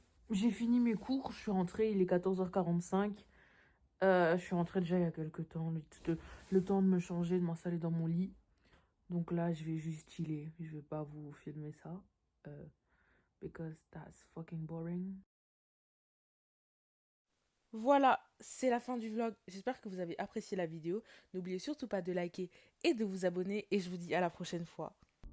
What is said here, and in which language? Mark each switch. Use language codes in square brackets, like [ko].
[fr] J'ai fini mes cours, je suis rentrée, il est 14h45. Je suis rentrée déjà il y a quelques temps, le temps de me changer, de m'installer dans mon lit. Donc là, je vais juste chiller. Je vais pas vous filmer ça. [en] Because that's fucking boring. [fr] Voilà, c'est la fin du vlog. J'espère que vous avez apprécié la vidéo. N'oubliez surtout pas de liker et de vous abonner. Et je vous dis à la prochaine fois.